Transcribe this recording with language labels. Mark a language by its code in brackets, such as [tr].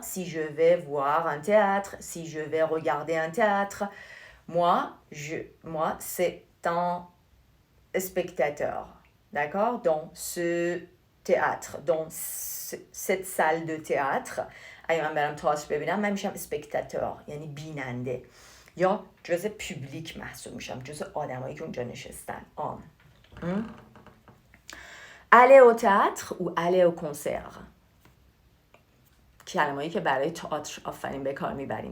[fr] Si je vais voir un théâtre, si je vais regarder un théâtre, moi c'est un spectateur. D'accord? Dans ce théâtre, dans cette salle de théâtre. [fa] اگه من برم تئاتر ببینم من میشم اسپکتاتور، یعنی بیننده، یا جزء پوبلیک محسوب میشم، جزء آدمایی که اونجا نشستن. [fr] aller au théâtre ou aller au concert. [fa] کلمه‌ای که برای تئاتر آفرین به کار میبریم.